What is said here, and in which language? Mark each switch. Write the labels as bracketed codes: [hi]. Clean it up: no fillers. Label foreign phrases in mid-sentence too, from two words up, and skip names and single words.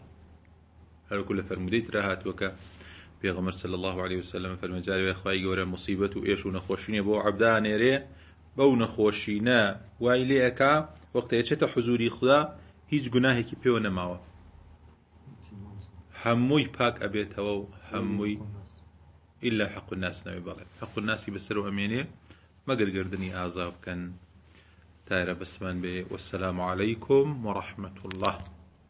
[ckb] هەروەکو لە فەرمودەی ترا هاتووە کە پێغەمبەر [ar] صلی الله عليه وسلم [ckb] فەرمێ جارێ خوای گەورە مصیبەت و ئێش و نەخۆشینە بۆ عەبدا نێرێ، بەو نەخۆشینە وای لێ ئەکا وەختێ چێتە حوزوری خوا هیچ گوناهێکی پێوە نەماوە، هەمووی پاک ئەبێتەوە و هەمووی [ar] إلا حق الناس [ckb] نبي بڵێ حق الناسی بەسەر و ئەمێنێ مەگەر گردنی ئازا بکەن تایرە بەسمان بێ. [ar] والسلام عليكم ورحمة الله.